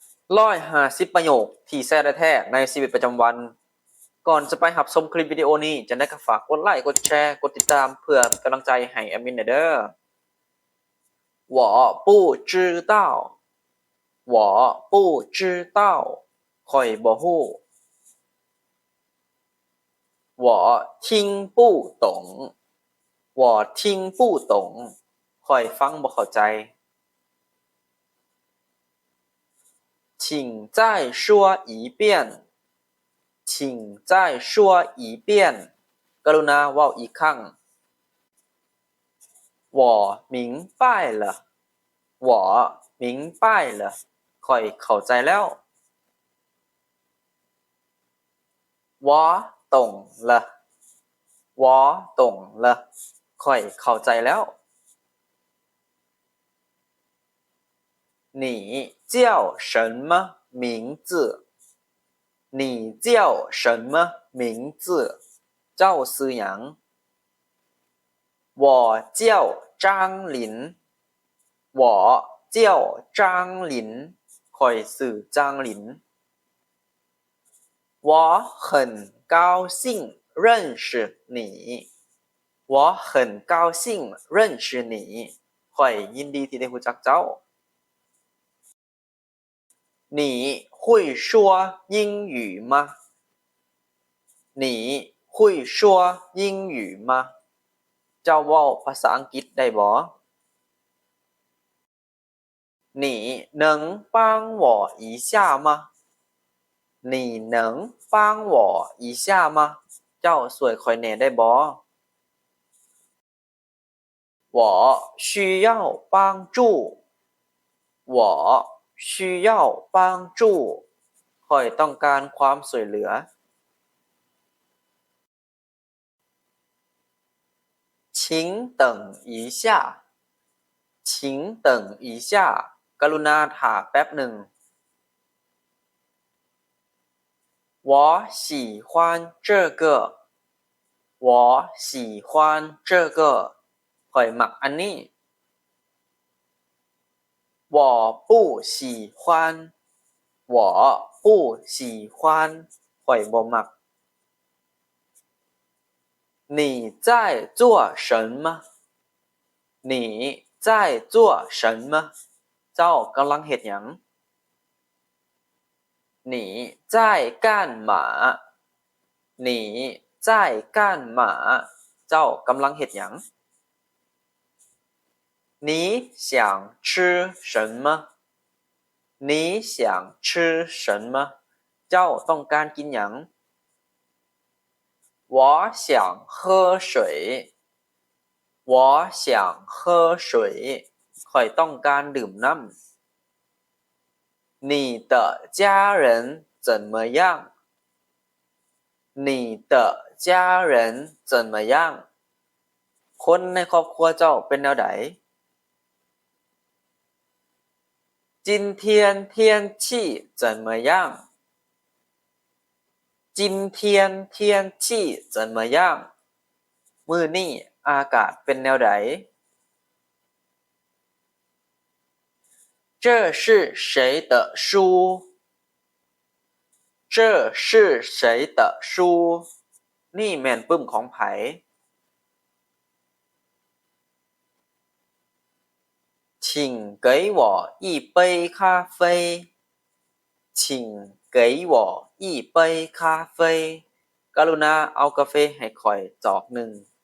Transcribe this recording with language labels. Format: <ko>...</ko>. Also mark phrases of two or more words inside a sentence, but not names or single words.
<th>150 ประโยคที่แท้แท้ในชีวิตประจำวันก่อนจะไปรับชมคลิปวิดีโอนี้จะได้ก็ฝากกดไลค์กดแชร์กดติดตามเพื่อเป็นกำลังใจให้แอดมินเด้อ</th> <zh>我不知道我不知道</zh> <tts>ข้อยบ่ฮู้</tts> <zh>我听不懂我听不懂</zh> <tts>ข้อยฟังบ่เข้าใจ</tts> <zh>请再说一遍请再说一遍</zh> <tts>กรุณาเว้าอีกครั้ง</tts> <zh>我明白了我明白了</zh> <tts>ข้อยเข้าใจแล้ว</tts> <zh>我懂了我懂了</zh> <tts>ข้อยเข้าใจแล้ว</tts> <zh>你叫什么名字你叫什么名字</zh> <tts>เจ้าชื่อหยัง</tts> <zh>我叫张林我叫张林</zh> <tts>ข้อยชื่อจางหลิน</tts> <zh>我很高兴认识你我很高兴认识你</zh> <tts>ข้อยยินดีที่ได้รู้จักเจ้า</tts> <zh>你会说英语吗你会说英语吗</zh> <tts>เจ้าเว้าภาษาอังกฤษได้บ่</tts> <zh>你能帮我一下吗你能帮我一下吗</zh> <tts>เจ้าช่วยข้อยแหน่ได้บ่</tts> <zh>我需要帮助我需要帮助</zh> <tts>ข้อยต้องการความช่วยเหลือ</tts> <zh>请等一下请等一下</zh> <tts>กรุณาถาแป๊บหนึ่ง</tts> <zh>我喜欢这个我喜欢这个</zh> <tts>ข้อยมักอันนี้</tts> <zh>我不喜欢我不喜欢</zh> <tts>ข้อยบ่มัก</tts> <zh>你在做什么你在做什么</zh> <tts>เจ้ากำลังเฮ็ดหยัง</tts> <zh>你在干嘛你在干嘛</zh> <tts>เจ้ากำลังเฮ็ดหยัง</tts> <zh>你想吃什么你想吃什么</zh> <tts>เจ้าต้องการกินหยัง</tts> <zh>我想喝水我想喝水</zh> <tts>ข้อยต้องการดื่มน้ำ</tts> <zh>你的家人怎么样你的家人怎么样</zh> <tts>คนในครอบครัวเจ้าเป็นแนวใด</tts> <zh>今天天气怎么样今天天气怎么样</zh> <tts>มื้อนี้อากาศเป็นแนวใด</tts> <zh>这是谁的书这是谁的书</zh> <tts>นี่แม่นปึ้มของไผ</tts> <zh>请给我一杯咖啡请给我一杯咖啡</zh> <tts>กรุณาเอากาแฟให้ข้อยจอกหนึ่ง</tts>